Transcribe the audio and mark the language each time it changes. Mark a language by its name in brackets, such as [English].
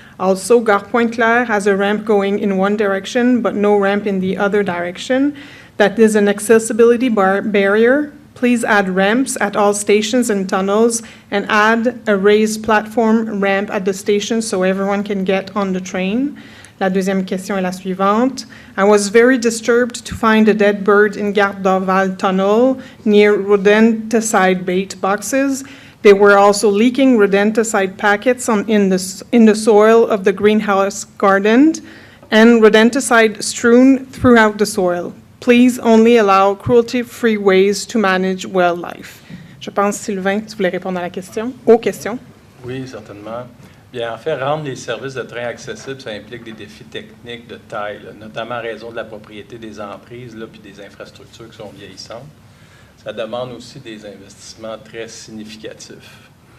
[English] Also, Gare Pointe-Claire has a ramp going in one direction, but no ramp in the other direction. That is an accessibility barrier. Please add ramps at all stations and tunnels, and add a raised platform ramp at the station so everyone can get on the train. [French] La deuxième question est la suivante. [English] I was very disturbed to find a dead bird in Gare d'Orval tunnel near rodenticide bait boxes. They were also leaking rodenticide packets in the soil of the greenhouse garden and rodenticide strewn throughout the soil. Please only allow cruelty-free ways to manage wildlife. [French] Je pense, Sylvain, tu voulais répondre à la question, aux questions. Oui, certainement. Bien, en fait, rendre les services de train accessibles, ça implique des défis techniques de taille, là, notamment à raison de la propriété des emprises puis des infrastructures qui sont vieillissantes. Ça demande aussi des investissements très significatifs.